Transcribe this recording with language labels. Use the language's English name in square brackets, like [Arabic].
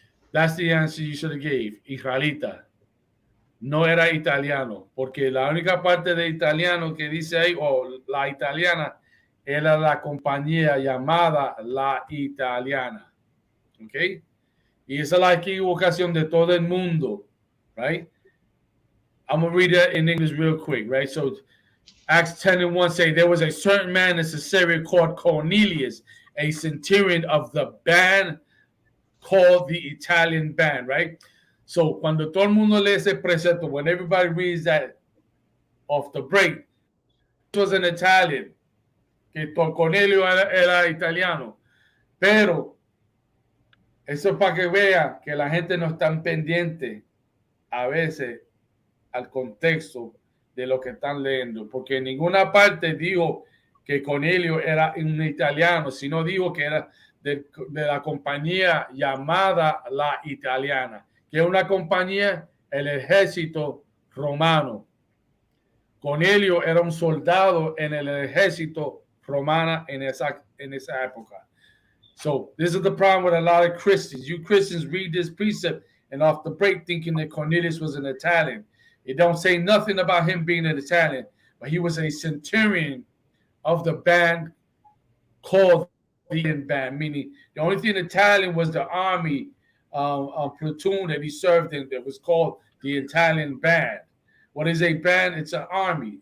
[English] That's the answer you should have gave. Israelita. [Spanish] no era italiano, porque la única parte de italiano que dice ahí, o la italiana, era la compañía llamada La Italiana. ¿Ok? Y esa es la equivocación de todo el mundo, right? [English] I'm going to read it in English real quick, right? So Acts 10:1 say, there was a certain man in Caesarea called Cornelius, a centurion of the band called the Italian band, right? [Spanish] So cuando todo el mundo lee ese precepto, [English] when everybody reads that off the break, it was an Italian, [Spanish] que Cornelio era italiano, pero eso es para que vea que la gente no está pendiente a veces al contexto de lo que están leyendo, porque en ninguna parte dijo que Cornelio era un italiano, sino dijo que era de la compañía llamada La Italiana, que es una compañía, el ejército romano. Cornelio era un soldado en el ejército romano en esa época. [English] So this is the problem with a lot of Christians. You Christians read this precept and off the break thinking that Cornelius was an Italian. It don't say nothing about him being an Italian, but he was a centurion of the band called the Italian band, meaning the only thing Italian was the army platoon that he served in that was called the Italian band. What is a band? It's an army.